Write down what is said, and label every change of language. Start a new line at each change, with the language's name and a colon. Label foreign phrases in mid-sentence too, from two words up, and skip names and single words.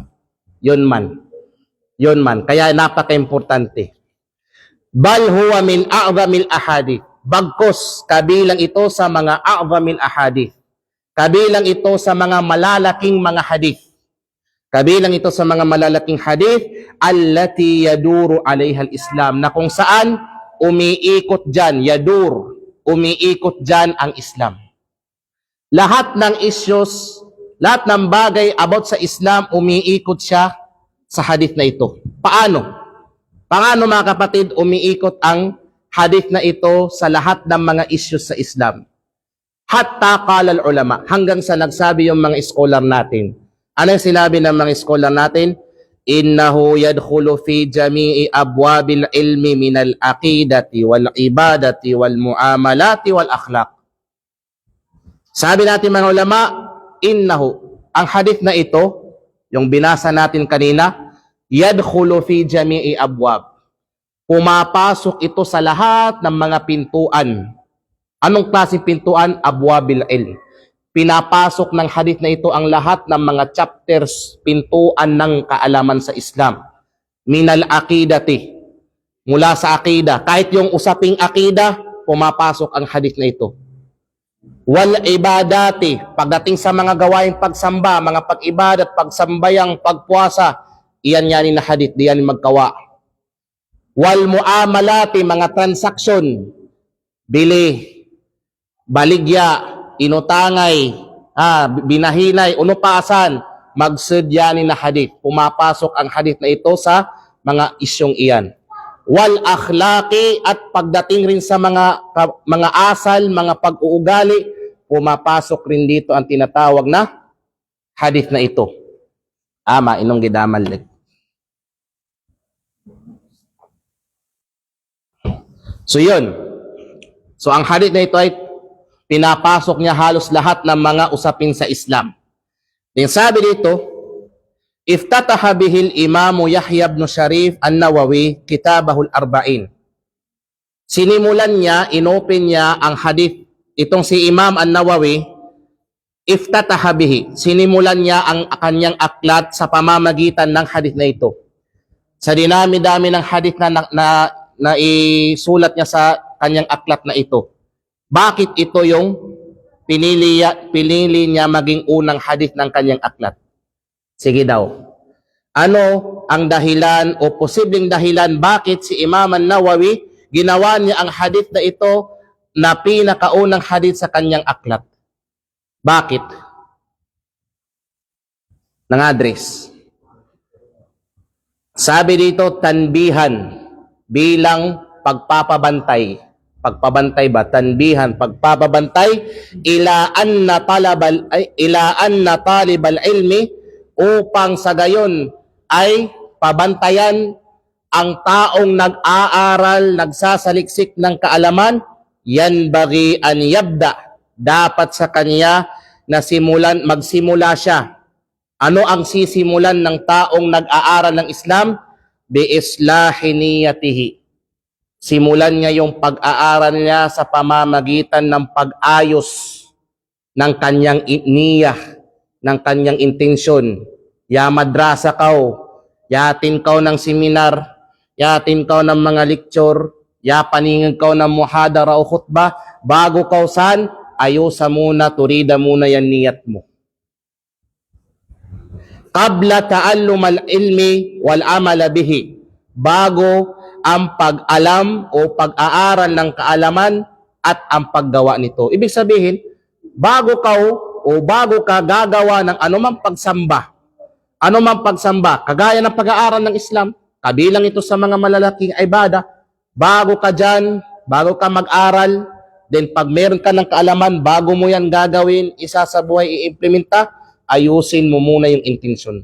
Filipino: Yun man. Yun man. Kaya napaka-importante.
Arabic: بل هو من أعظم الأحاديث.
Filipino: Bagkos, kabilang ito sa mga
Arabic: أعظم الأحاديث.
Filipino: Kabilang ito sa mga malalaking mga hadith. Kabilang ito sa mga malalaking hadith,
Arabic: التي يدور عليها الإسلام,
Filipino: na kung saan umiikot dyan, umiikot dyan ang Islam. Lahat ng issues, lahat ng bagay about sa Islam, umiikot siya sa hadith na ito. Paano? Paano mga kapatid, umiikot ang hadith na ito sa lahat ng mga issues sa Islam?
Arabic: حتى قال العلماء,
Filipino: hanggang sa nagsabi yung mga scholar natin. Ano yung sinabi ng mga scholar natin?
Arabic: إنه يدخل في جميع أبواب العلم من العقيدة والعبادة والمعاملة والأخلاق.
Filipino: Sabi natin mga ulama, innahu, ang hadith na ito, yung binasa natin kanina,
Arabic: يدخل في جميع أبواب.
Filipino: Pumapasok ito sa lahat ng mga pintuan. Anong klaseng pintuan?
Arabic: أبواب العلم.
Filipino: Pinapasok ng hadith na ito ang lahat ng mga chapters, pintuan ng kaalaman sa Islam.
Arabic: من العقيدة,
Filipino: mula sa aqida. Kahit yung usaping aqida, pumapasok ang hadith na ito.
Arabic: والعبادة,
Filipino: pagdating sa mga gawaing pagsamba, mga pag-ibadat,
Maguindanaon: pagsambayang, pagpuasa, iyan yan na hadith, diyan magkawa.
Arabic: والمعاملة,
Filipino: mga transaksyon, bili, baligya,
Maguindanaon: inutangay, binahinay, unupasan, magsudyanin na hadith.
Filipino: Pumapasok ang hadith na ito sa mga isyong iyan.
Arabic: والأخلاق,
Filipino: at pagdating rin sa mga asal, mga pag-uugali, pumapasok rin dito ang tinatawag na hadith na ito.
Maguindanaon: Inong gidamal.
Filipino: So yun. So ang hadith na ito ay pinapasok niya halos lahat ng mga usapin sa Islam. Yung sabi dito,
Arabic: افتتح به الإمام يحيى بن شريف النووي كتابه الأربعين.
Filipino: Sinimulan niya, inopen niya ang hadith, itong si Imam an-Nawawi,
Arabic: افتتح به.
Filipino: Sinimulan niya ang kanyang aklat sa pamamagitan ng hadith na ito. Sa dinami-dami ng hadith na isulat niya sa kanyang aklat na ito. Bakit ito yung pinili niya maging unang hadith ng kanyang aklat? Sige daw. Ano ang dahilan o posibleng dahilan bakit si Imam an-Nawawi ginawa niya ang hadith na ito na pinakaunang hadith sa kanyang aklat? Bakit? Nang-address. Sabi dito, tanbihan, bilang pagpapabantay. Pagpabantay ba? Tanbihan, pagpapabantay
Arabic: إلى أن طالب العلم,
Filipino: upang sa gayon ay pabantayan ang taong nag-aaral, nagsasaliksik ng kaalaman,
Arabic: ينبغي أن يبدأ,
Filipino: dapat sa kanya na magsimula siya. Ano ang sisimulan ng taong nag-aaral ng Islam?
Arabic: بإصلاح نيته.
Filipino: Simulan niya yung pag-aaral niya sa pamamagitan ng pag-ayos ng kanyang niyah, ng kanyang intensyon.
Maguindanaon: Ya madrasa kaw, yatin kaw ng seminar, yatin kaw ng mga lecture, ya paningin kaw ng muhadara o khutbah, bago kaw saan, ayusa muna, turida muna yan niyat mo.
Arabic: قبل تعلم العلم والعمل به.
Filipino: Bago ang pag-alam o pag-aaral ng kaalaman at ang paggawa nito. Ibig sabihin, bago ka gagawa ng anumang pagsamba, kagaya ng pag-aaral ng Islam, kabilang ito sa mga malalaking ibada, bago ka mag-aral, then pag meron ka ng kaalaman, bago mo yan gagawin, isa sa buhay i-implementa, ayusin mo muna yung intention.